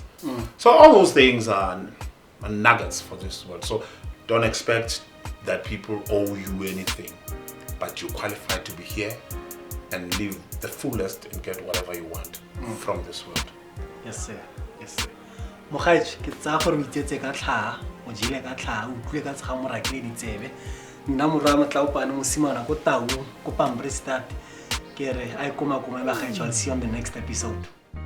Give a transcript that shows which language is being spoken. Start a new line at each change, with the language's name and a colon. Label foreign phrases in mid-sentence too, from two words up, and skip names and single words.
English: So all those things are nuggets for this world. So don't expect that people owe you anything. But you qualify to be here and live the fullest and get whatever you want from this world. Yes, sir. Yes, sir.
Tswana: Mogaetsi ke tsa gore o itsetse ka tlhaa, o jile ka tlhaa, o utlwe ka tsga morakile ditsebe. Nna morwa Matlaopane mosimana ko Taung, ko Pst. Ke re a ikoma ba gaetsa.
English: I'll see you on the next episode.